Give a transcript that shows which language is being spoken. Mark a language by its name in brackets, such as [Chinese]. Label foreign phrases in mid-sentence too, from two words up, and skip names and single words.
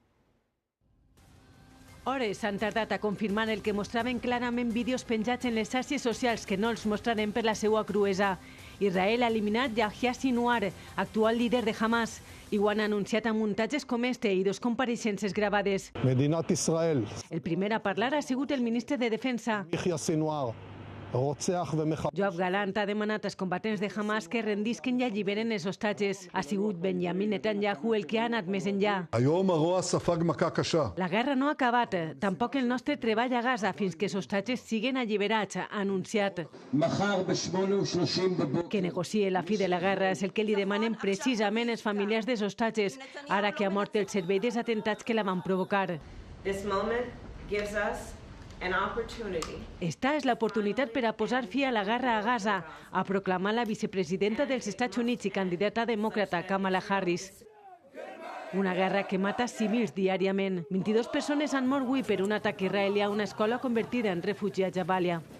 [Catalan] Hores han tardat a confirmar el que mostraven clarament vídeos penjats en les xarxes socials que no els mostrarem per la seva cruesa. Israel ha eliminat Yahya Sinwar, actual líder de Hamas, i ho han anunciat amb muntatges com este i 2 compareixences gravades. [Hebrew] מדינת ישראל. [Catalan] El primer a parlar ha sigut el ministre de Defensa. [Hebrew] יחיא סנוואר. [Catalan] Yoav Galant ha demanat als combatents de Hamas que rendisquen i alliberen els hostatges. Ha sigut Benjamin Netanyahu el que ha anat més enllà. [Hebrew] היום הרוע ספג מכה קשה. [Catalan] La guerra no ha acabat, tampoc el nostre treball a Gaza fins que els hostatges siguen alliberats, ha anunciat. Que negociï la fi de la guerra és el que li demanen precisament els familiars dels hostatges, ara que ha mort el servei dels atentats que la van provocar. [English] This moment gives us an opportunity. [Catalan] Esta és l'oportunitat per a posar fi a la guerra a Gaza, ha proclamat la vicepresidenta dels Estats Units i candidata demòcrata Kamala Harris. Una guerra que mata civils diàriament. 22 persones han mort avui per un atac israelià a una escola convertida en refugi a Jabalia.